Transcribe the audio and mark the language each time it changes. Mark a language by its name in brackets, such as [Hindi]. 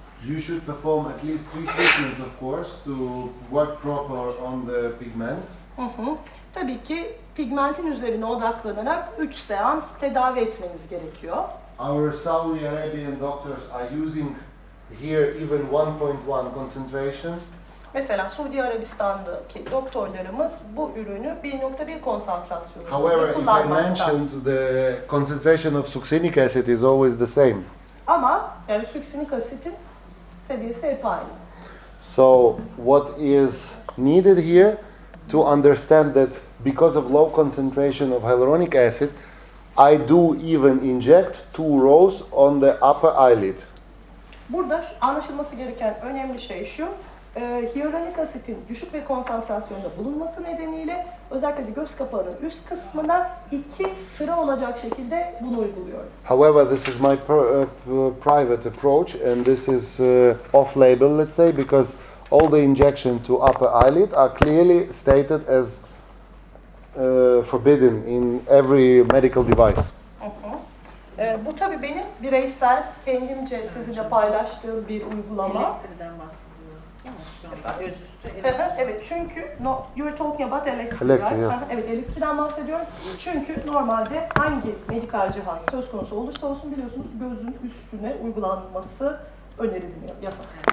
[English] you should perform at least 3 treatments, of course, to work proper on the pigment. [Turkish] Tabii ki pigmentin üzerine odaklanarak 3 seans tedavi etmeniz gerekiyor. [English] Our Saudi Arabian doctors are using here even 1.1 concentration. [Turkish] Mesela Suudi Arabistan'daki doktorlarımız bu ürünü 1.1 konsantrasyonunda [English] However, if I [Turkish] kullanmakta. [English] mentioned the concentration of succinic acid is always the same. [Turkish] Ama yani suksinik asitin seviyesi hep aynı. [English] So what is needed here to understand that because of low concentration of hyaluronic acid, I do even inject 2 rows on the upper eyelid. [Turkish] Burada anlaşılması gereken önemli şey şu, hyaluronik asitin düşük bir konsantrasyonda bulunması nedeniyle özellikle de göz kapağının üst kısmına 2 sıra olacak şekilde bunu uyguluyorum. [English] However, this is my private approach, and this is off-label, let's say, because all the injection to upper eyelid are clearly stated as forbidden in every medical device. [Turkish] Bu tabii benim bireysel, kendimce sizinle paylaştığım bir uygulama. Elektriden bahsediyorum. Değil mi? Şu an özüstü elektrik. Evet, çünkü [English] you're talking about Electri, Electri, right? yeah. [Turkish] Evet, Electri'den bahsediyorum. Çünkü normalde hangi medikal cihaz söz konusu olursa olsun biliyorsunuz gözün üstüne uygulanması önerilmiyor, yasak.